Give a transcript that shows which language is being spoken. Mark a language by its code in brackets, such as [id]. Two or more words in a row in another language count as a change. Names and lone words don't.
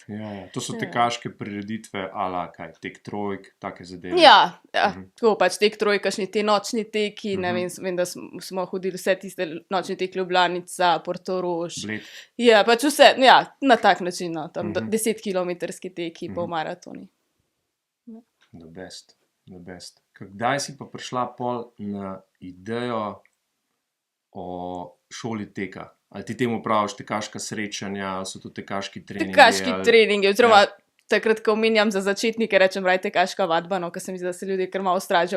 [sl] Ja, to so tekaške prireditve, ala kaj, tek trojk, take zadeve. Ja, tako pač tek trojk, kakšni te nočni teki, ne vem, da smo hodili vse tiste nočni tek Ljubljanica, Portorož. Bled. Ja, pač vse, ja, na tak način, no, tam 10-kilometrski teki, pol maratoni. [en] The best, the best. [sl] Kdaj si pa prišla pol na idejo o šoli teka? Ali ti temu praviš tekaška srečanja, ali so to tekaški treningi? Tekaški treningi, oziroma Ja. takrat, ko omenjam za začetnike, rečem raj tekaška vadba, no, ker se mi zdi, da se ljudje kar malo stražijo.